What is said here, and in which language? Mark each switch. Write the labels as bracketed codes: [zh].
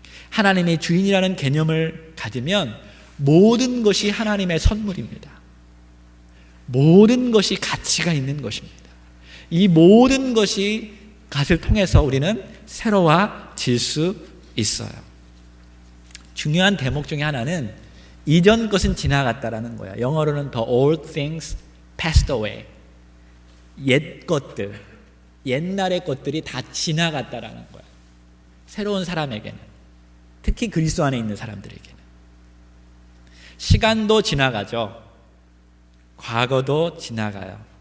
[ko] 하나님이 주인이라는 개념을 가지면 모든 것이 하나님의 선물입니다. 모든 것이 가치가 있는 것입니다. 이 모든 것을 통해서 우리는 새로워질 수 있어요. 중요한 대목 중에 하나는 이전 것은 지나갔다라는 거야. 영어로는 [en] the old things passed away. [ko] 옛 것들, 옛날의 것들이 다 지나갔다라는 거야. 새로운 사람에게는, 특히 그리스도 안에 있는 사람들에게는. 시간도 지나가죠. 과거도 지나가요.